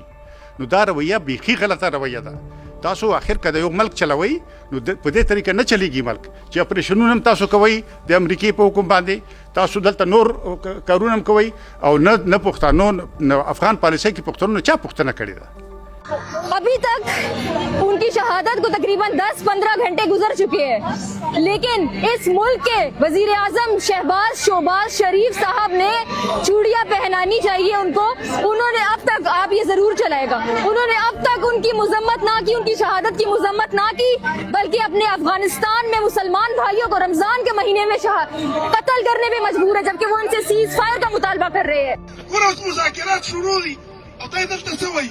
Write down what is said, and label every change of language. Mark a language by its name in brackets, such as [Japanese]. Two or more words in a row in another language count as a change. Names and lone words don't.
[Pashto] نو دا رویه بیخي غلطه رویه ده. تاسو آخر که د یو ملک چلوئ نو په دې طریقه نه چلیږي ملک چې اپریشنونه هم تاسو کوئ د امریکې په حکم باندې، تاسو دلته نور کارونه هم کوئ او نه پښتنو نه افغان پالیسۍ کې پښتنو چا پوښتنه کړې ده. [Urdu] ابھی تک ان کی شہادت کو تقریباً 10-15 گھنٹے گزر چکے ہیں، لیکن اس ملک کے وزیر اعظم شہباز شریف صاحب نے چوڑیاں پہنانی چاہیے ان کو، انہوں نے اب تک، آپ یہ ضرور چلائے گا، انہوں نے اب تک ان کی مذمت نہ کی، ان کی شہادت کی مذمت نہ کی، بلکہ اپنے افغانستان میں مسلمان بھائیوں کو رمضان کے مہینے میں قتل کرنے پہ مجبور ہے، جبکہ وہ ان سے [English] cease fire [Urdu] کا مطالبہ کر رہے ہیں.